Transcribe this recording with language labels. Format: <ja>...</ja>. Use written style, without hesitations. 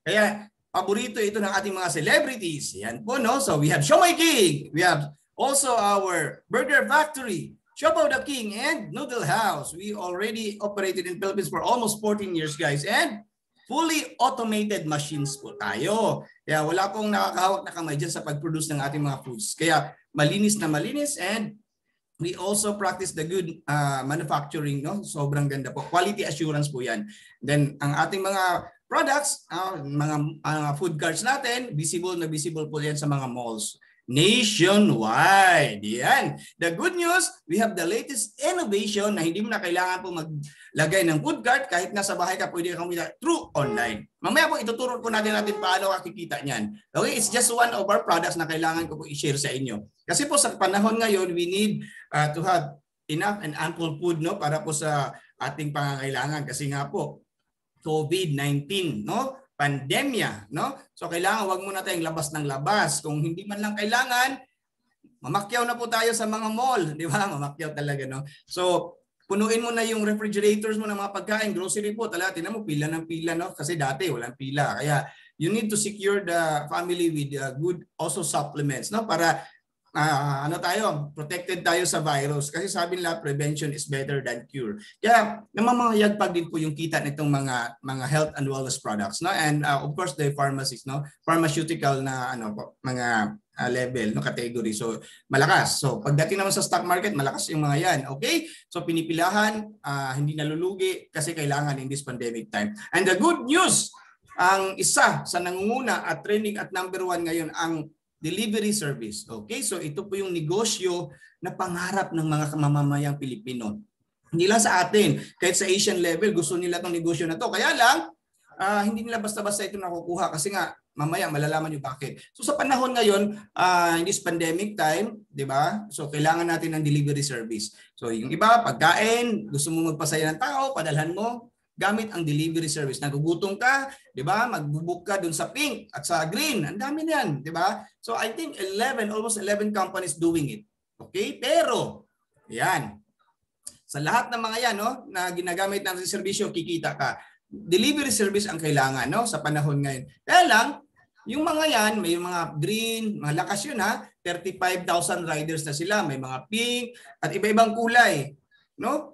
<tl>Kaya paborito ito ng ating mga celebrities.</tl> <en>Yan po, no? So we have Siomai King. We have also our Burger Factory, Siopaw the King, and Noodle House. We already operated in Philippines for almost 14 years, guys. And fully automated machines po tayo.</en> <tl>Kaya wala pong nakakahawak na kamay dyan sa pag-produce ng ating mga foods. Kaya malinis na malinis,</tl> <en>and we also practice the good manufacturing, no?</en> <tl>Sobrang ganda po. Quality assurance po yan. Then ang ating mga products, mga food carts natin, visible po yan sa mga malls nationwide.</tl> <en>Yan. The good news, we have the latest innovation</en> <tl>na hindi mo na kailangan po maglagay ng</tl> <en>food cart.</en> <tl>Kahit nasa bahay ka, pwede kang kumita through online. Mamaya po, ituturo po natin paano kakikita niyan.</tl> <en>Okay, it's just one of our products na kailangan ko po i-share sa inyo.</en> <tl>Kasi po sa panahon ngayon,</tl> <en>we need to have enough and ample food, no,</en> <tl>para po sa ating pangangailangan. Kasi nga po, COVID-19, no? Pandemya, no? So kailangan wag muna tayong labas ng labas. Kung hindi man lang kailangan, mamakyaw na po tayo sa mga mall, di ba? Mamakyaw talaga, no? So punuin mo na yung refrigerators mo ng mga pagkain, grocery po, talaga tingnan mo pila ng pila, no? Kasi dati walang pila.</tl> <en>Kaya you need to secure the family with good also supplements, no? Para</en> <tl>ano tayo, protected tayo sa virus. Kasi sabi nila,</tl> <en>prevention is better than cure.</en> <tl>Kaya namamahayagpag din po yung kita nitong mga health and wellness products, no?</tl> <en>And of course, the pharmacies, no?</en> <tl>Pharmaceutical na ano po, mga level, no, category. So malakas. So pagdating naman sa stock market, malakas yung mga yan. Okay? So pinipilahan, hindi nalulugi kasi kailangan</tl> <en>in this pandemic time.</en> <tl>And the good news, ang isa sa nangunguna at trending at number 1 ngayon ang delivery service. Okay? So ito po yung negosyo na pangarap ng mga mamamayang Pilipino. Hindi lang sa atin, kahit sa Asian level gusto nila tong negosyo na to. Kaya lang hindi nila basta-basta ito nakukuha kasi nga mamaya malalaman niyo bakit. So sa panahon ngayon,</tl> <en>in this pandemic time,</en> <tl>'di ba? So kailangan natin ng delivery service. So yung iba, pagkain, gusto mo magpasaya ng tao, padalhan mo gamit ang delivery service. Nagugutom ka, 'di ba? Magbo-book ka doon sa pink at sa green. Ang dami niyan, 'di ba?</tl> <en>So I think almost 11 companies doing it.</en> <tl>Okay? Pero yan. Sa lahat ng mga yan, no, na ginagamit ng serbisyo, kikita ka. Delivery service ang kailangan, no, sa panahon ngayon. Kaya lang, yung mga yan, may mga green, mga lakas yun ha, 35,000 riders na sila, may mga pink at iba-ibang kulay. No?</tl>